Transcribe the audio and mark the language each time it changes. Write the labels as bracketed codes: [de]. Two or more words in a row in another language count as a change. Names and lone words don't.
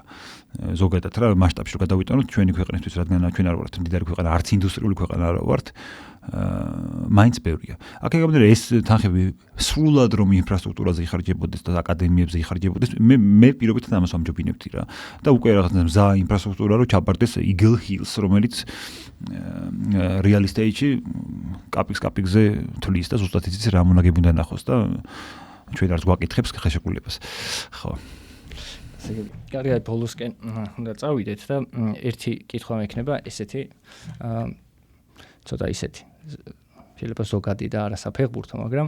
[ka] ზოგადად რა მასშტაბში რო გადავიტანოთ ჩვენი ქვეყნისთვის, რადგან ჩვენ არ ვართ მდიდარი ქვეყანა, არც ინდუსტრიული ქვეყანა არ ვართ, მაინც ბევრია. აქ ეგამდე ეს თანხები სრულად რომ ინფრასტრუქტურაზე იხარჯებოდეს და აკადემიებზე იხარჯებოდეს, მე პირობით ამას ვამჯობინებდი რა. და უკვე რაღაცა მზა ინფრასტრუქტურა რო ჩაბარდეს Eagle Hills, რომელიც [en] real estate- [ka] ში კაპიკზე თulis და ზუსტად იცის რა მონაგები უნდა ნახოს და ჩვენ არც გვაკითხებს ხელშეკრულებას. ხო. კარგია, ბოლოსკენ უნდა წავიდეთ და ერთი კითხვა მექნება ესეთი ცოტა ისეთი შეიძლება ზოგადი და არა საფეხბურთო, მაგრამ